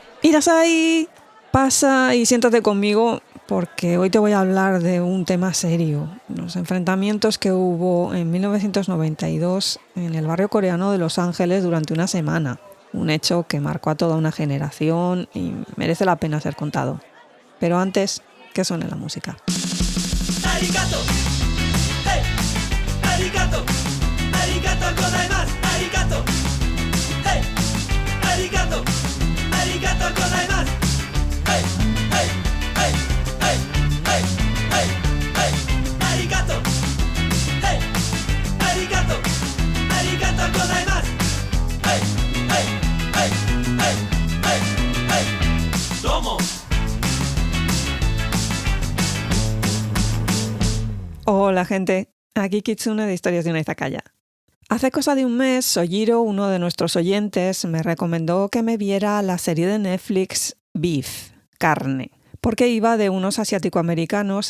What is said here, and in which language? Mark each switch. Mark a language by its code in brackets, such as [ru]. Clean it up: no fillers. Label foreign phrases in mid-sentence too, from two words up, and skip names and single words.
[es] Irasai, pasa y siéntate conmigo porque hoy te voy a hablar de un tema serio, los enfrentamientos que hubo en 1992 en el barrio coreano de Los Ángeles durante una semana, un hecho que marcó a toda una generación y merece la pena ser contado. Pero antes, que suene la música. [ja] ありがとう、hey、ありがとう、ありがとうございます、ありがとう、hey、ありがとう、ありがとうございます、hey、hey、hey、hey、hey、hey、hey、ありがとう、hey、ありがとう、ありがとうございます、hey、hey、hey、hey、hey、hey、どうも. [es] Hola gente, aquí Kitsune de Historias de una Izakaya. Hace cosa de un mes, Sojiro, uno de nuestros oyentes, me recomendó que me viera la serie de Netflix Beef, Carne, porque iba de unos asiático-americanos.